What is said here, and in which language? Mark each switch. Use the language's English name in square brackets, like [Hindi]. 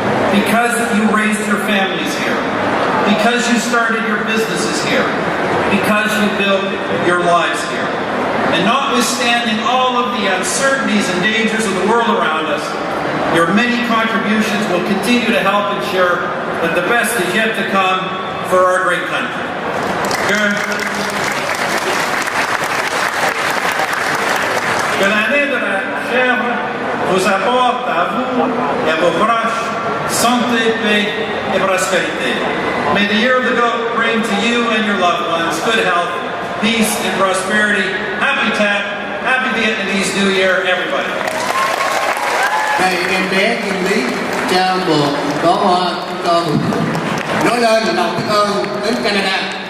[English] Because you raised your families here, because you started your businesses here, because you built your lives here. And notwithstanding all of the uncertainties and dangers of the world around us, your many contributions will continue to help ensure that the best is yet to come for our great country. [French] Que l'année de la chèvre vous apporte à vous et à vos proches santé, paix, et prospérité. [English] May the year of the goat bring to you and your loved ones good health, peace, and prosperity. Happy Tet, Happy Vietnamese New Year, everybody. [Vietnamese] Đây em bé Kim Lý trao một có hoa cho nói lên lòng biết ơn đến Canada.